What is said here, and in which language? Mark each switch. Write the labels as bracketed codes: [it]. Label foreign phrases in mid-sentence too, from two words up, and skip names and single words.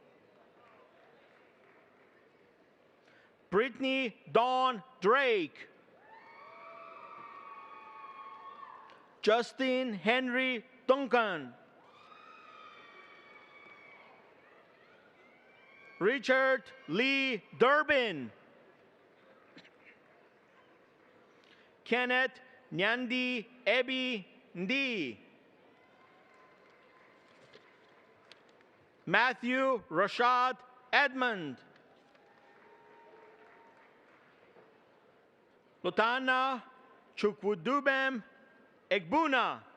[en] Brittany Dawn Drake. Justin Henry Duncan. Richard Lee Durbin. Kenneth Nyandi Ebi Ndi. Matthew Rashad Edmond. Lutana Chukwudubem Egbuna.